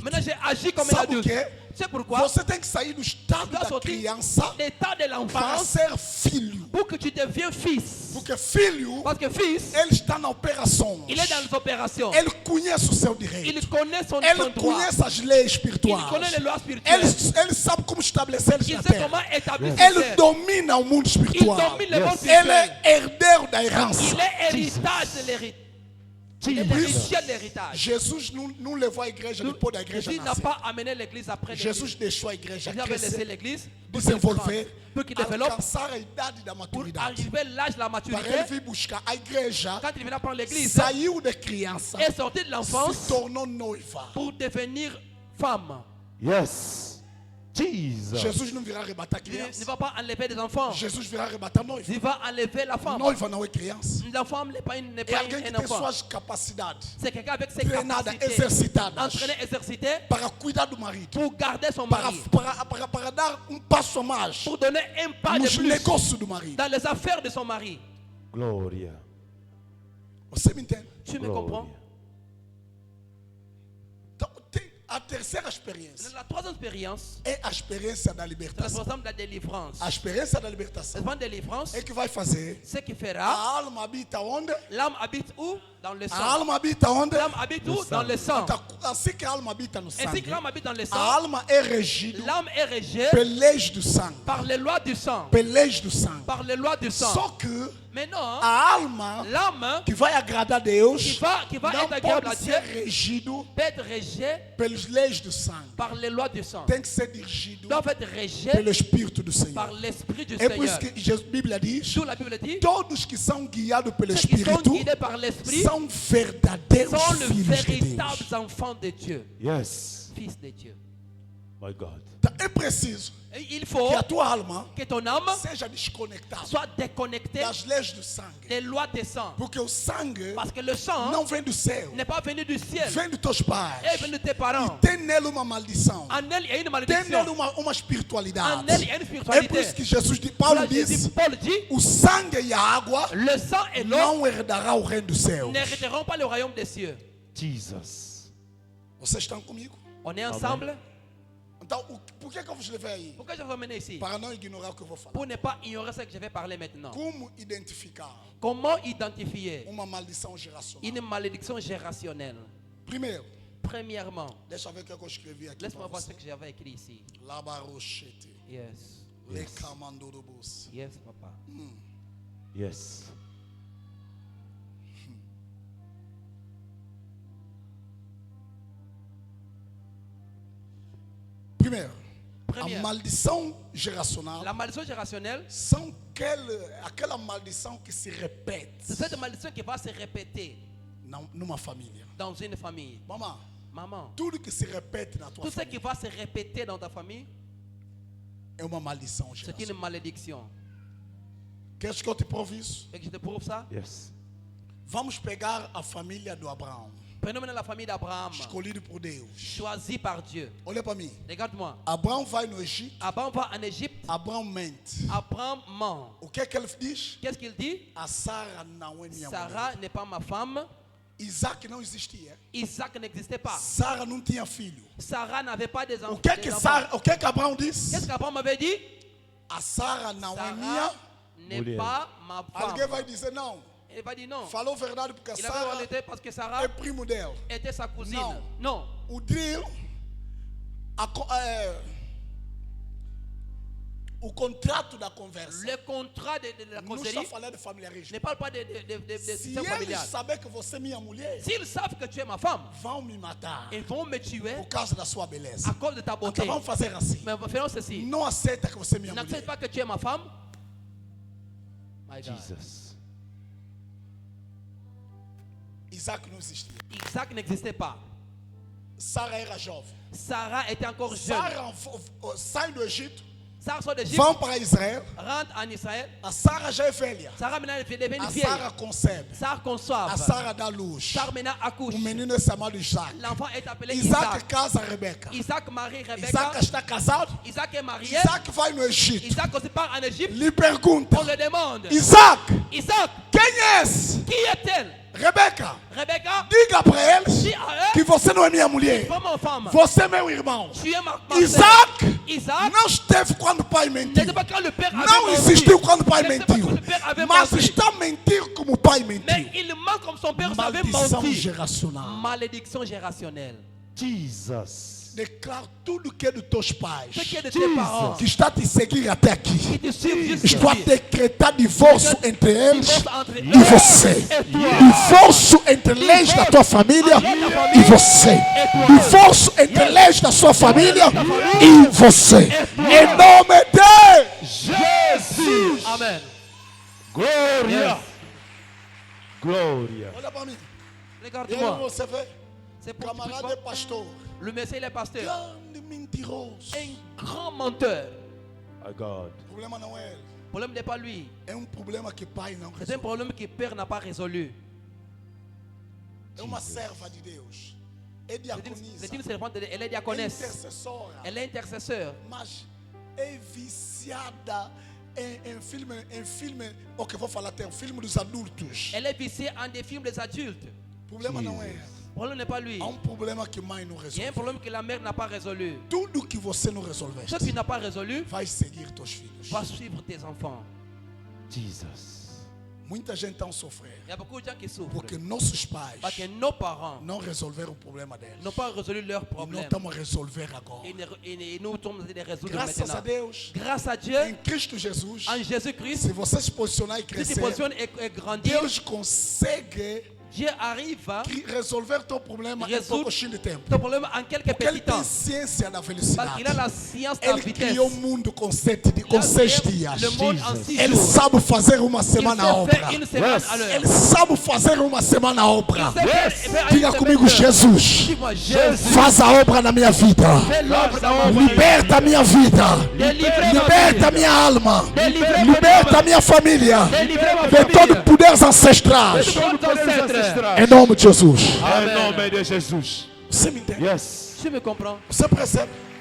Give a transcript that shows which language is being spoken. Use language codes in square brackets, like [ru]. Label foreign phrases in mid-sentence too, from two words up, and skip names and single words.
[fr] Maintenant, j'ai agi comme un [pt] Sabe o [fr] adulte. [pt] quê? [fr] C'est pourquoi [pt] Você tem que sair do estado [fr] tu dois [pt] da [fr] sortir [pt] criança [fr] l'état de [pt] para [fr] l'enfance [pt] ser filho. [fr] pour que tu deviens fils. [pt] Porque filho, [fr] Parce que fils, [pt] ele está na operação. [fr] il est dans les opérations. [pt] Ele conhece o seu direito. [fr] Il connaît son [pt] Ele [fr] droit. [pt] conhece as leis [fr] Il [pt] espirituais. [fr] connaît les lois spirituelles. [pt] Ele sabe como estabelecer eles [fr] Il [pt] na [fr] sait [pt] terra. [fr] comment établir [pt] Ele [fr] ses terres. [pt] domina o mundo [fr] Il [pt] espiritual. [fr] domine le monde [pt] Ele [fr] spirituel. [pt] é herdeiro da herança. [fr] Il est héritage de l'héritage. Il est l'héritier de l'héritage. [pt] Jesus não levou a igreja depois da igreja [fr] Jésus n'a [pt] nascer. [fr] pas amené l'église après [pt] Jesus [fr] l'église. [pt] deixou a igreja [fr] Il avait laissé [pt] crescer, [fr] l'église pour qu'il [pt] desenvolver, [fr] grande, pour qu'il développe, [pt] alcançar a idade da [fr] pour [pt] maturidade. [fr] arriver à l'âge de la [pt] Para ele [fr] maturité. [pt] vir buscar a igreja, [fr] Quand il venait prendre l'église, [pt] saiu de criança, [fr] est sorti de [pt] se [fr] l'enfance [pt] tornou noiva. [fr] pour devenir femme. [en] Yes. [pt] Jesus. Jesus não virá arrebatar [fr] Il ne [pt] criança. [fr] va pas enlever des enfants. [pt] Jesus virá arrebatar noiva. [fr] Il va enlever la femme. [pt] Noiva não é criança. [fr] L'enfant n'est pas, n'est [pt] É [fr] pas [pt] alguém que [fr] un [pt] tem [fr] enfant. [pt] suas capacidades [fr] C'est quelqu'un avec ses [pt] treinadas, [fr] capacités. [pt] exercitadas, [fr] Entraîné, exercité [pt] para cuidar do marido, [fr] pour garder son [pt] para, [fr] mari. [pt] para dar passo a mais [fr] Pour donner un pas de [pt] nos [fr] plus [pt] negócios do marido. [fr] dans les affaires de son mari. [pt] Gloria. Você me entende? [fr] Tu me comprends? [pt] Gloria. Então, a terceira experiência [fr] La troisième expérience, [pt] é a experiência da [fr] c'est la [pt] libertação. [fr] expérience de la délivrance. [pt] A experiência da libertação [fr] L'expérience de délivrance, [pt] é que vai fazer [fr] ce qui [pt] a [fr] fera, [pt] alma habita onde? [fr] l'âme habite où? Dans le [pt] A [fr] sang. [pt] alma habita onde? [fr] L'âme habite où? Dans le sang. [pt] Então, assim que a alma habita no [fr] Ainsi [pt] sangue, [fr] que l'âme habite dans le sang, [pt] a alma é regida [fr] l'âme est régée [pt] pelas leis do sangue. [fr] par les lois du sang. [pt] Pelas leis do sangue. [fr] Par les lois du sang. [pt] Só que [fr] Maintenant, [pt] a alma [fr] l'âme [pt] que vai agradar a Deus [fr] qui va [pt] não [fr] être agréable à [pt] pode [fr] Dieu [pt] ser regido [fr] peut être régée [pt] pelas leis do sangue. [fr] par les lois du sang. [pt] Tem que ser dirigido [fr] Doivent être régées [pt] pelo Espírito do [fr] par [pt] Senhor. [fr] l'Esprit du [pt] É por isso [fr] Seigneur. [pt] que a Bíblia diz: [fr] D'où la Bible dit, [pt] todos que são guiados pelo [fr] ceux qui sont [pt] Espírito [fr] guidés par l'Esprit [pt] são verdadeiros [fr] sont les [pt] filhos de Deus. [fr] véritables enfants de Dieu, [en] Yes. [fr] fils de Dieu. [en] My God. [pt] Então, é preciso [fr] Et il faut [pt] que a tua alma [fr] que ton âme [pt] seja desconectada [fr] soit déconnectée [pt] das leis do sangue. [fr] des lois des sangs. [pt] Porque o sangue [fr] Parce que le sang [pt] não vem do céu, [fr] n'est pas venu du ciel, [pt] vem dos teus pais. [fr] il vient de tes parents. [pt] Tem nele uma maldição. [fr] En elle, il y a une [pt] Tem [fr] malédiction. [pt] nele uma espiritualidade. [fr] En elle, il y a une [pt] É por [fr] spiritualité. [pt] isso que Jesus, Paulo [fr] Là, Jésus- [pt] disse: [fr] Paul dit, [pt] o sangue e a água [fr] le sang et l'eau [pt] não herdará o reino dos céus. [fr] n'hériteront pas le royaume des cieux. [pt] Jesus. Vocês estão comigo? [fr] On est ensemble. [pt] Então, por que eu vos levei aí? [fr] Pourquoi je vous amené ici? [pt] Para não ignorar o que eu vou falar. [fr] Pour ne pas ignorer ce que je vais parler maintenant. [pt] Como identificar [fr] Comment identifier [pt] uma maldição geracional? [fr] une malédiction gérationnelle? [pt] Primeiro, [fr] Premièrement, [pt] deixa eu ver o que eu escrevi aqui. [fr] laisse-moi [pt] para [fr] voir [pt] você. [fr] ce que j'avais écrit ici. Labarochete, [en] Yes. lecamandorobos. Yes, papa. Yes. [pt] Primeiro, a Primeiro, maldição geracional [fr] la malédiction gérationnelle, [pt] são aquela maldição que se repete [fr] c'est cette malédiction qui va se répéter [pt] numa família. [fr] dans une famille. [pt] Mamãe, [fr] Maman, [pt] tudo que se repete na tua [fr] tout ce qui [pt] família [fr] va se répéter dans ta famille, [pt] é uma maldição [fr] c'est une [pt] geracional. [fr] malédiction. [pt] Queres que eu te prove isso? [fr] Et que je te prouve ça? [en] Yes. [pt] Vamos pegar a família do Abraão, [fr] Prenons maintenant la famille d'Abraham, [pt] escolhido por Deus. [fr] choisie par Dieu. [pt] Olha para mim. [fr] Regarde-moi. [pt] Abraão vai no Egito, [fr] Abraham va en Égypte. [pt] Abraão mente. [fr] Abraham ment. [pt] O que é que ele diz? [fr] Qu'est-ce qu'il dit? [pt] A Sara não é minha mulher. [fr] Sarah n'est pas ma femme. [pt] Isaac não existia. [fr] Isaac n'existait pas. [pt] Sara não tinha filho. [fr] Sarah n'avait pas des [pt] O [fr] enfants. [pt] que é que Abraão disse? [fr] Qu'est-ce qu'Abraham avait dit? [pt] A Sara não é [fr] Sarah [pt] minha. [fr] n'est [pt] Mulher. [fr] pas ma [pt] Alguém [fr] femme. [pt] vai dizer não. [fr] Il va dire non. [pt] Falou verdade porque a [fr] Il avait [pt] Sara [fr] réalité parce que Sarah [pt] é primo dela. [fr] était sa cousine. Non. Non. [pt] O drill, o contrato da conversa, [fr] Le contrat de la [pt] não está [fr] conseillerie [pt] falando de familiarismo. [fr] ne parle pas de [pt] Se [fr] système [pt] eles [fr] familial. [pt] saberem que você é minha mulher, [fr] S'ils savent que tu es ma femme, [pt] vão me matar [fr] ils vont me tuer [pt] por causa da sua beleza. [fr] à cause de ta beauté. [pt] Então vamos fazer assim. [fr] Mais faisons ceci. [pt] Não aceita que você é minha [fr] N'accepte [pt] mulher. [fr] pas que tu es ma femme. [en] My God. [pt] Jesus. Isaac não existia. [fr] Isaac n'existait pas. [pt] Sara era jovem. [fr] Sarah était encore jeune. [pt] Sara sai do Egito, [fr] Sarah sort d'Égypte, [pt] vão para Israel. [fr] rentre en Israël. [pt] A Sara já é velha. [fr] Sarah maintenant est devenue [pt] A [fr] vieille. [pt] Sara concebe. [fr] Sarah conçoit. [pt] A Sara dá luz. [fr] Sarah maintenant accouche. [pt] O menino é chamado Isaac. [fr] L'enfant est appelé Isaac [pt] Isaac. casa Rebeca. [fr] Isaac marie [pt] Isaac [fr] Rebecca. [pt] está casado. [fr] Isaac est marié. [pt] Isaac vai no Egito. [fr] Isaac aussi part en Égypte. [pt] Lhe pergunta: [fr] On le demande. [pt] Isaac, [fr] Isaac, [pt] quem é esse? [fr] qui est-elle? [pt] Rebeca, [fr] Rebecca, [pt] diga para eles [fr] dis à eux, [pt] que você não é minha mulher. [fr] pas ma femme. [pt] Você é meu irmão. [fr] Tu es ma [pt] Isaac [fr] sœur. Isaac [pt] não esteve quando o pai mentiu. [fr] n'était pas quand le père avait [pt] Não [fr] menti. [pt] existiu quando o pai [fr] N'était pas [pt] mentiu. [fr] quand le père avait [pt] Mas [fr] menti. [pt] está a mentir como o pai [fr] Mais [pt] mentiu. [fr] il ment comme son père avait [pt] Maldição [fr] menti. [pt] geracional. [fr] Malédiction gérationnelle. [pt] Jesus. Declaro tudo que é dos teus pais, [fr] Ce qui est de tes parents, [pt] que está a te seguir até aqui. [fr] qui te suivent [pt] Estou a [fr] jusqu'ici. [pt] decretar divórcio entre eles [fr] Divorce entre [pt] e [fr] eux [pt] você. [fr] et toi. [pt] Divórcio entre leis da tua família e você. Divórcio entre leis da sua família e você. Em nome de Jesus. Amen. Glória. Glória. Olha para mim. E aí [fr] Regarde-moi. [pt] você vê, [fr] C'est pour [pt] camarada é pastor, [fr] le Messie, il est pasteur. [pt] grande mentiroso. [fr] Un grand menteur. [en] My God. [pt] O problema não é ele. [fr] Le problème n'est pas lui. [pt] É problema que pai não [fr] C'est un [pt] resolve. [fr] problème que père n'a pas résolu. [pt] É uma serva de Deus. É [fr] C'est [pt] diaconisa. [fr] une servante, elle est [pt] É [fr] diaconesse. [pt] intercessora. [fr] Elle est intercesseur. [pt] Mas é viciada em filme, o que eu vou falar até, um filme dos adultos. [fr] Elle est viciée en des films des adultes. [pt] O problema não é. [fr] Le problème n'est pas lui. [pt] Há problema que mãe não [fr] Il y a un [pt] resolve. [fr] problème que la mère n'a pas résolu. [pt] Tudo que você não resolveste [fr] Ce qui n'a pas résolu [pt] vai seguir teus filhos. [fr] va suivre tes enfants. [pt] Jesus. Muita gente está a sofrer [fr] Il y a beaucoup de gens qui souffrent. [pt] porque nossos pais [fr] Parce que nos parents [pt] não resolveram o problema deles. [fr] n'ont pas résolu leurs [pt] E nós [fr] problèmes. [pt] estamos a resolver agora. [fr] Et nous sommes les résoudre [pt] Graças a [fr] maintenant. [pt] Deus, [fr] Grâce à [pt] em [fr] Dieu, [pt] Cristo Jesus, [fr] en Jésus-Christ, [pt] se você se posicionar e [fr] si tu [pt] crescer, [fr] positionnes et grandis, [pt] Deus consegue [fr] Dieu arrive à [pt] resolver teu problema em [fr] Résoudre [pt] pouco de tempo. [fr] ton problème en quelques [pt] Porque ele [fr] petits [pt] tem [fr] temps. [pt] ciência da [fr] Parce [pt] velocidade. [fr] qu'il a la science de la [pt] Ele [fr] vitesse. [pt] criou o mundo com 6 [fr] Il a créé [pt] dias. [fr] le monde en 6 [pt] Ele [fr] jours. [pt] sabe fazer uma [fr] Il [pt] semana a [fr] sait [pt] obra. [fr] faire une semaine à l'heure. [pt] Ele sabe fazer uma semana a obra. [fr] Il sait faire une [pt] Diga [fr] semaine [pt] comigo, [fr] à l'heure. [pt] Jesus, [fr] Dis-moi, Jésus, [pt] faz a obra na minha vida. [fr] fais l'œuvre dans ma vie. [pt] Liberta a minha vida. [fr] Délivrez ma [pt] Liberta a [fr] vie. [pt] minha alma. [fr] Délivrez ma [pt] Liberta a [fr] vie. [pt] minha família. [fr] Délivrez ma [pt] De [fr] famille. [pt] todo poderes ancestrais. [fr] De tous nos ancêtres. [pt] Em nome de Jesus. Em nome de Jesus. Você me entende? [en] Yes. [fr] Tu me comprends? [pt] Você percebe?